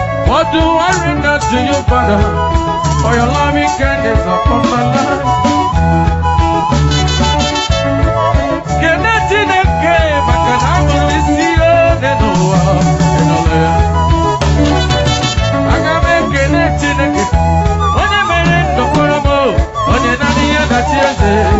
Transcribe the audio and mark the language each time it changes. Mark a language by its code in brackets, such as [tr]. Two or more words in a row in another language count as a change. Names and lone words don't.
[en] What do I render to you, Father, for your loving kindness upon my life? [ig] Kene Chineke, maka na abụ m isi ya dị n'ụwa, ị nụrụ ya. Aga m ekele Chineke, onye mere ndụ mkpụrụ m, onye naanị ya na-achị eze.